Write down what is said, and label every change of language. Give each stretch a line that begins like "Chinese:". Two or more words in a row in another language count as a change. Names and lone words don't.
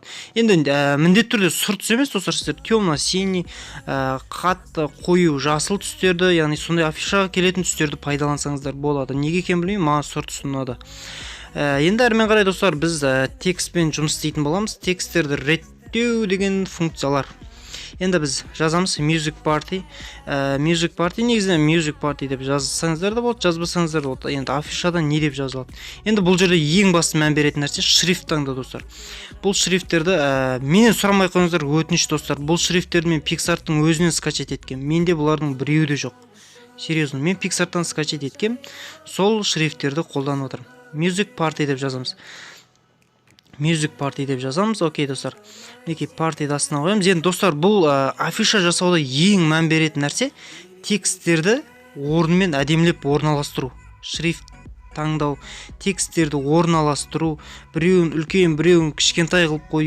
Kazakh: Енді міндетті түрде сұр түс емес достар, сіздер темно-синий, қатты қою жасыл түстерді, яғни сондай афишаға келетін түстерді пайдалансаңыздар болады. Неге екенін білмеймін, маған сұр түс ұнады. Енді әрмен қарай достар, біз текстпен жұмыс істейтін боламыз. Тексттерді реттеу деген функциялар. Енді біз жазамыз
English: music party. Music party
Kazakh: негізінен
English: music party
Kazakh: деп жазсаңыздар да болады, жазбасаңыздар да болады. Енді афишада не деп жазылады. Енді бұл жерде ең басты мән беретін нәрсе шрифт таңдау достар. Бұл шрифттерді менен сұрамай қойыңыздар, өтініш достар. Бұл шрифттерді мен PicsArt'тың өзінен скачать еткем. Менде бұлардың біреуі де жоқ. Серьезно, мен PicsArt'тан скачать еткем. Сол шрифттерді қолданып отырмын.
English: Music party
Kazakh: деп жазамыз.
English: Music party
Kazakh: деп жазамыз. Окей достар. Неке партиді астына қоямыз. Енді достар, бұл афиша жасауда ең мән беретін нәрсе тексттерді орнымен әдемілеп орналастыру. Шрифт таңдау, тексттерді орналастыру, біреуін үлкен, біреуін кішкентай қылып қою.